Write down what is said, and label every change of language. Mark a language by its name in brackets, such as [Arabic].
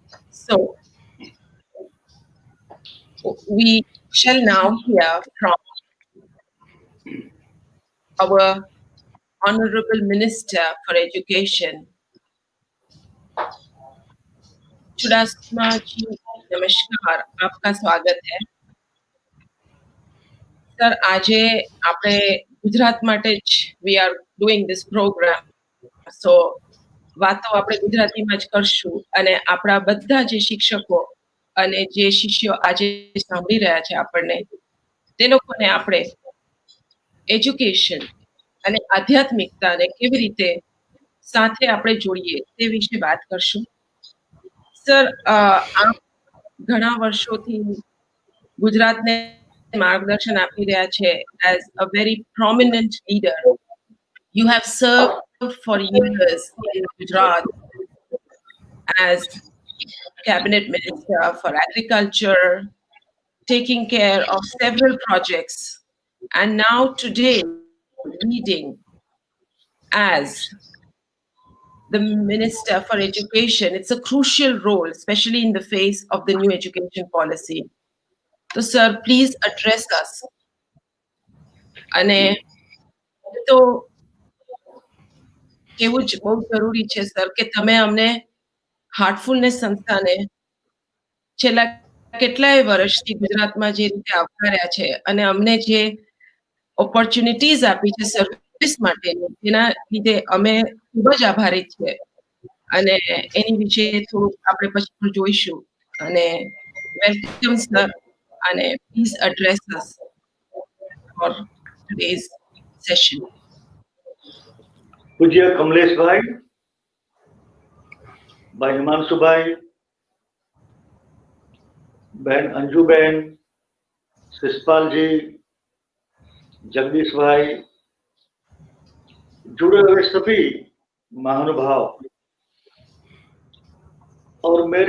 [English] So, we shall now hear from our Honorable Minister for Education. [Hindi] Chudasama जी, नमस्कार, आपका स्वागत है. [Gujarati] સર, આજે આપણે ગુજરાત માટે જ [English] we are doing this program. [Gujarati] So, વાતો આપણે ગુજરાતીમાં જ કરશું અને આપણા બધા જે શિક્ષકો અને જે શિષ્યો આજે સાંભળી રહ્યા છે આપણને, તે લોકોને આપણે એજ્યુકેશન અને આધ્યાત્મિકતાને કેવી રીતે સાથે આપણે જોડીએ તે વિશે વાત કરશું. સર, આપ ઘણા વર્ષોથી ગુજરાતને માર્ગદર્શન આપી રહ્યા છે [English] as a very prominent leader. You have served for years in Gujarat as cabinet minister for agriculture, taking care of several projects, and now today leading as the Minister for Education. It's a crucial role, especially in the face of the new education policy. So, sir, please address us. [Gujarati] અને તો કેવું જ બહુ જરૂરી છે, sir, કે તમે અમને હાર્ટફુલનેસ સંસ્થાને છેલ્લા કેટલાય વર્ષથી ગુજરાતમાં જે રીતે આવકાર્યા છે અને અમને જે ઓપોર્ચ્યુનિટીઝ આપી છે સર્વિસ માટેની, તેના લીધે અમે ખૂબ જ આભારી છીએ. અને એની વિશે થોડું આપણે પછી જોઈશું. અને વેલકમ સર, અને [English] Please address us for today's session. [Hindi] પૂજ્ય કમલેશભાઈ, ભાઈ હિમાંશુભાઈ, બહેન અંજુબેન, शिषपालजी, जगदीश भाई, जुड़े हुए सभी महानुभाव और